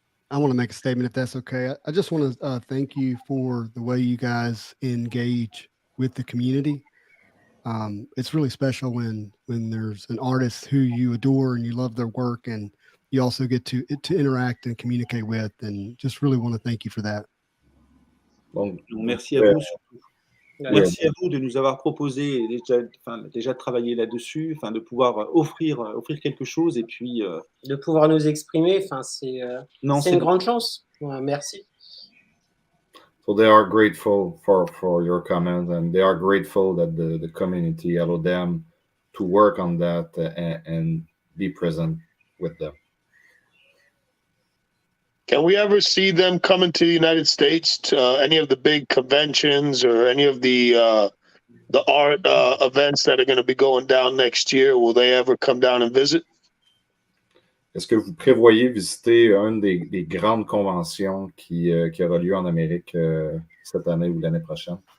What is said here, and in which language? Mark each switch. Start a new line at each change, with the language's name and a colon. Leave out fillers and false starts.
English: I want to make a statement if that's okay. I just want to thank you for the way you guys engage with the community. It's really special when there's an artist who you adore and you love their work, and you also get to interact and communicate with, and just really want to thank you for that.
French: Donc, Merci à vous. Surtout. Oui. Merci à vous de nous avoir proposé déjà de travailler là-dessus, de pouvoir offrir quelque chose et puis De pouvoir nous exprimer, enfin, c'est une grande chance. Ouais, merci.
English: So they are grateful for your comment, and they are grateful that the community allowed them to work on that and be present with them. Can we ever see them coming to the United States to any of the big conventions or any of the art events that are going to be going down next year? Will they ever come down and visit?
French: Est-ce que vous prévoyez visiter une des grandes conventions qui aura lieu en Amérique cette année ou l'année prochaine?